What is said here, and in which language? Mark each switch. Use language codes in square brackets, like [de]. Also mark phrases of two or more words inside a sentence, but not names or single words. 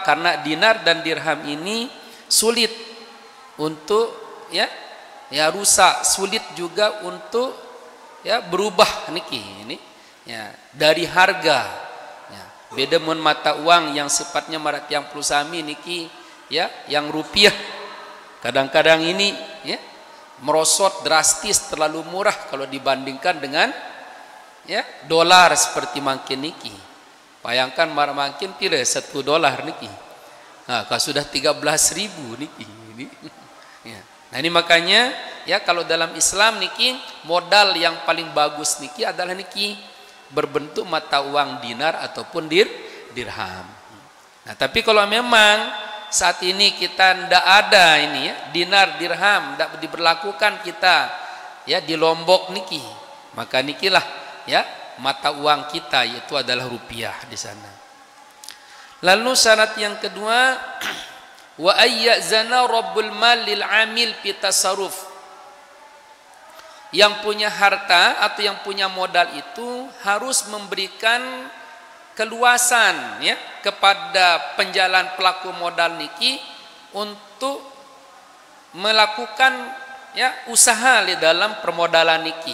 [id] Karena dinar dan dirham ini sulit untuk ya rusak, sulit juga untuk ya berubah niki ini ya dari harga. Ya, beda dengan mata uang yang sifatnya marat yang plusami niki ya yang rupiah. Kadang-kadang ini ya merosot drastis terlalu murah kalau dibandingkan dengan ya dolar seperti makin niki. Bayangkan [sas] makin pira [id] $1 niki. Nah, kalau sudah 13.000 niki ini. Ya. Nah, ini makanya ya kalau dalam Islam niki modal yang paling bagus niki adalah niki berbentuk mata uang dinar ataupun dirham. Nah, tapi kalau memang saat ini kita tidak ada ini ya dinar dirham tidak diberlakukan kita ya di Lombok niki, maka nikilah ya mata uang kita yaitu adalah rupiah di sana. Lalu syarat yang kedua [ar] وأذن رب المال للعامل في التصرف. [id] Yang punya harta atau yang punya modal itu harus memberikan keluasan ya kepada penjalan pelaku modal niki untuk melakukan ya usaha di dalam permodalan niki.